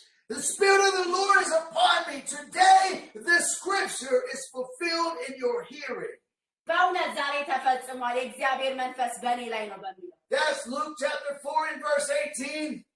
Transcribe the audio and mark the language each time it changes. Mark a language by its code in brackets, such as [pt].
[en] The Spirit of the Lord is upon me. Today, this scripture is fulfilled in your hearing. [am] በእውነት ዛሬ ተፈጽሟል የእግዚአብሔር መንፈስ በእኔ ላይ ነው በሚለው [en] That's Luke chapter 4 and verse 18.